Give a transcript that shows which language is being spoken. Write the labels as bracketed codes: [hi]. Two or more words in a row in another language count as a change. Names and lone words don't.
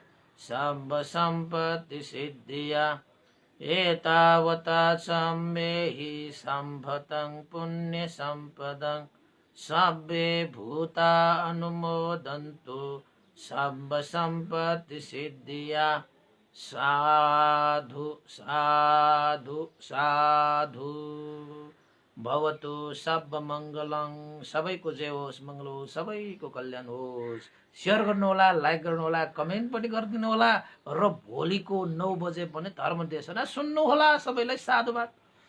[pi] सर्वसम्पत्तिसिद्धिया एतावता साम्येहि सम्भतं पुण्यसम्पदं सब्बे भूता अनुमोदन्तु सर्वसम्पत्तिसिद्धिया साधु साधु साधु भवतु सर्वमङ्गलं। [ne] सबैको जय होस्, मङ्गल होस्, सबैको कल्याण होस्। सेयर गर्नुहोला, लाइक गर्नुहोला, कमेन्ट पनि गरिदिनु होला र भोलिको 9 बजे पनि धर्मदेशना सुन्नुहोला। सबैलाई साधुवाद।